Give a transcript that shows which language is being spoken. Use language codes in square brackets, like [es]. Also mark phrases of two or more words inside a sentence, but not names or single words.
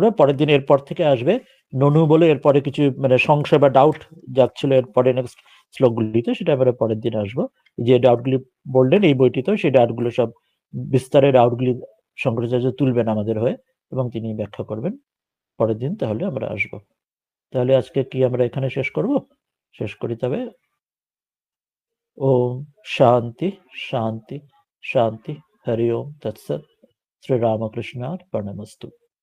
[bn] পরের দিন এরপর থেকে আসবে ননু বলে, এরপরে কিছু মানে সংশয় বা ডাউট যাচ্ছিল এরপরে নেক্সট শ্লোকগুলিতে, সেটা আমরা পরের দিন আসবো। যে ডাউটগুলি বললেন এই বইটিতেও, সেই ডাউটগুলো সব বিস্তারের ডাউটগুলি শঙ্করাচার্য তুলবেন আমাদের হয়ে, এবং তিনি ব্যাখ্যা করবেন পরের দিন। তাহলে আমরা আসবো। তাহলে আজকে কি আমরা এখানে শেষ করব? শেষ করি তবে। [sa] ओम शांति शांति शांति। हरि ओम तत्सत। श्री रामकृष्णार्पणमस्तु।